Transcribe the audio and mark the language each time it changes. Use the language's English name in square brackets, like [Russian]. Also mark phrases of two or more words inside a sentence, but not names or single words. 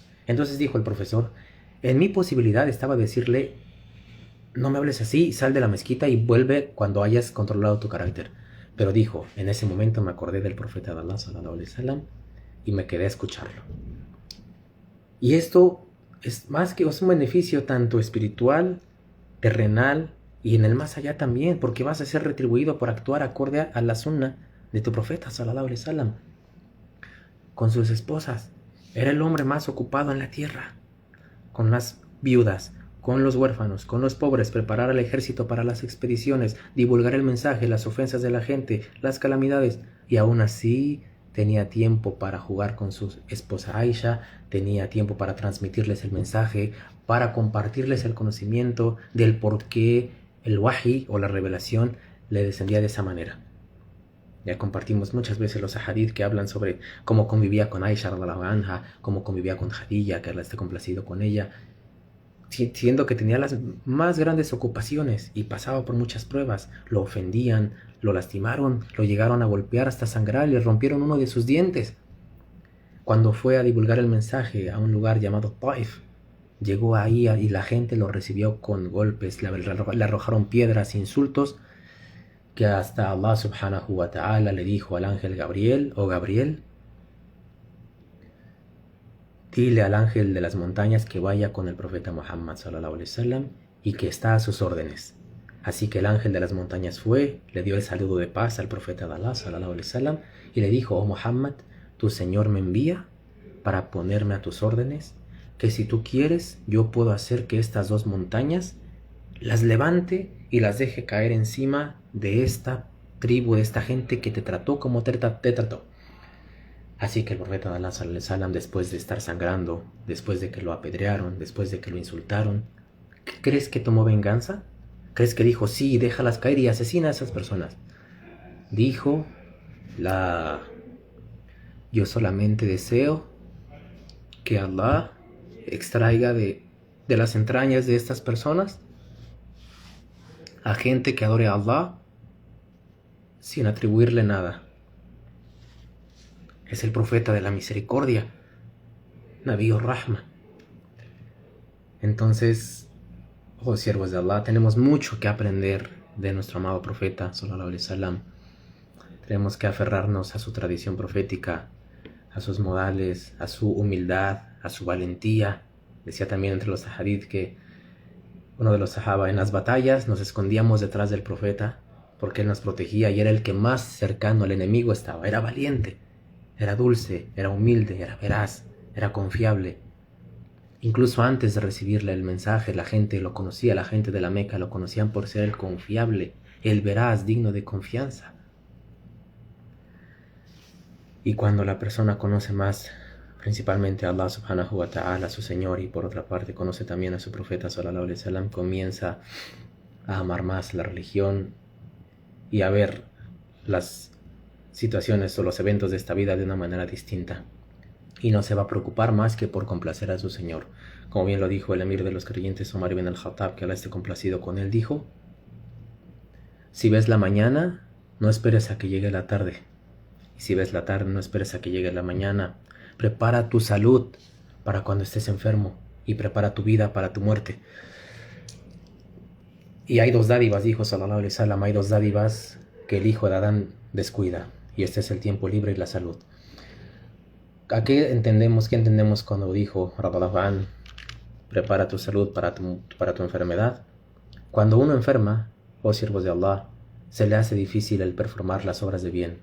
[Spanish] Entonces dijo el profesor: en mi posibilidad estaba decirle: no me hables así, sal de la mezquita y vuelve cuando hayas controlado tu carácter. Pero dijo: en ese momento me acordé del profeta de Allah [Arabic] صلى الله عليه وسلم [Spanish] y me quedé a escucharlo. Y esto es un beneficio tanto espiritual, terrenal y en el más allá también, porque vas a ser retribuido por actuar acorde a la sunna de tu profeta [Arabic] صلى الله عليه وسلم. [Spanish] Con sus esposas, era el hombre más ocupado en la tierra, con las viudas, con los huérfanos, con los pobres, preparar al ejército para las expediciones, divulgar el mensaje, las ofensas de la gente, las calamidades, y aún así tenía tiempo para jugar con su esposa Aisha, tenía tiempo para transmitirles el mensaje, para compartirles el conocimiento del por qué el wahi o la revelación le descendía de esa manera. Ya compartimos muchas veces los ahadith que hablan sobre cómo convivía con Aisha [Arabic] رضي الله عنها, [Spanish] cómo convivía con Khadija, que Allah esté complacido con ella, siendo que tenía las más grandes ocupaciones y pasaba por muchas pruebas. Lo ofendían, lo lastimaron, lo llegaron a golpear hasta sangrar y le rompieron uno de sus dientes. Cuando fue a divulgar el mensaje a un lugar llamado Taif, llegó ahí y la gente lo recibió con golpes, le arrojaron piedras, insultos, que hasta Allah [Arabic] سبحانه وتعالى [Spanish] le dijo al ángel Gabriel: oh Gabriel, dile al ángel de las montañas que vaya con el profeta Muhammad [Arabic] صلى الله عليه وسلم [Spanish] y que está a sus órdenes. Así que el ángel de las montañas fue, le dio el saludo de paz al profeta de Allah [Arabic] صلى الله عليه وسلم [Spanish] y le dijo: oh Muhammad, tu Señor me envía para ponerme a tus órdenes, que si tú quieres yo puedo hacer que estas 2 montañas las levante y las deje caer encima de esta tribu, de esta gente que te trató como te trató. Así que el profeta de Allah [Arabic] صلى الله عليه وسلم, [Spanish] después de estar sangrando, después de que lo apedrearon, después de que lo insultaron, ¿crees que tomó venganza? ¿Crees que dijo: sí, déjalas caer y asesina a esas personas? Dijo: yo solamente deseo que Allah extraiga de las entrañas de estas personas a gente que adore a Allah sin atribuirle nada. Es el profeta de la misericordia, [Arabic] نبي رحمة. [Spanish] Entonces, oh siervos de Allah, tenemos mucho que aprender de nuestro amado profeta [Arabic] صلى الله عليه وسلم. [Spanish] Tenemos que aferrarnos a su tradición profética, a sus modales, a su humildad, a su valentía. Decía también entre los hadith que uno de los sahaba: en las batallas nos escondíamos detrás del profeta porque él nos protegía y era el que más cercano al enemigo estaba. Era valiente, era dulce, era humilde, era veraz, era confiable. Incluso antes de recibirle el mensaje, la gente lo conocía, la gente de la Meca lo conocían por ser el confiable, el veraz, digno de confianza. Y cuando la persona conoce más, principalmente a Allah [Arabic] سبحانه وتعالى, [Spanish] su Señor, y por otra parte conoce también a su profeta [Arabic] صلى الله عليه وسلم, [Spanish] comienza a amar más la religión y a ver las situaciones o los eventos de esta vida de una manera distinta. Y no se va a preocupar más que por complacer a su Señor. Como bien lo dijo el emir de los creyentes, Omar ibn al-Khattab, que Allah esté complacido con él, dijo: si ves la mañana, no esperes a que llegue la tarde. Y si ves la tarde, no esperes a que llegue la mañana. Prepara tu salud para cuando estés enfermo y prepara tu vida para tu muerte. Y hay dos dádivas, dijo [Arabic] صلى الله عليه وسلم, [Spanish] hay dos dádivas que el hijo de Adán descuida, y este es el tiempo libre y la salud. ¿A qué entendemos cuando dijo [Arabic] رضي الله عن, [Spanish] prepara tu salud para tu enfermedad? Cuando uno enferma, oh siervos de Allah, se le hace difícil el performar las obras de bien.